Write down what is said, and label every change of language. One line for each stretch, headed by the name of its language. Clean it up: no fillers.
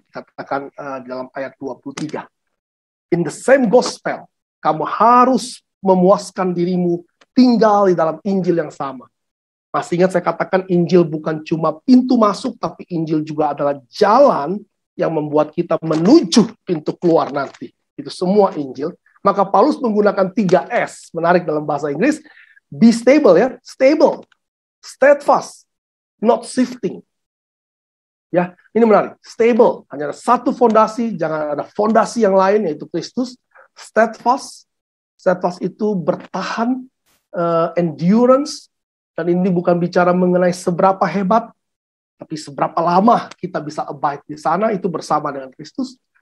Indonesian: Dikatakan dalam ayat 23.
English: In the same gospel,
Indonesian: kamu harus memuaskan dirimu tinggal di dalam Injil yang sama. Masih ingat saya katakan Injil bukan cuma pintu masuk, tapi Injil juga adalah jalan yang membuat kita menuju pintu keluar nanti. Itu semua Injil. Maka Paulus menggunakan 3S, menarik dalam bahasa Inggris.
English: Be stable ya, stable. Steadfast, not shifting.
Indonesian: Ya, ini menarik. Stable, hanya ada satu fondasi, jangan ada fondasi yang lain, yaitu Kristus. Steadfast, steadfast itu bertahan, endurance, dan ini bukan bicara mengenai seberapa hebat, tapi seberapa lama kita bisa abide di sana, itu bersama dengan Kristus.